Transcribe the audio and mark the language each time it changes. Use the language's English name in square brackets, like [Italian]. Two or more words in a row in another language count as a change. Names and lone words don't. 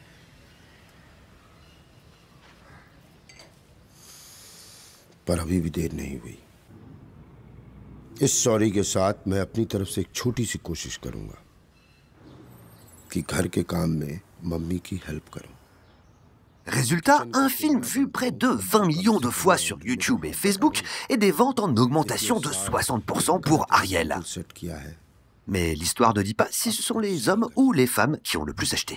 [Hindi] पर अभी भी देर नहीं हुई इस सॉरी के साथ मैं अपनी तरफ से एक छोटी सी कोशिश करूंगा कि घर के काम में मम्मी की हेल्प करूं [French] Résultat, un film vu près de 20 millions de fois sur YouTube et Facebook et des ventes en augmentation de 60% pour Ariel. Mais l'histoire ne dit pas si ce sont les hommes ou les femmes qui ont le plus acheté.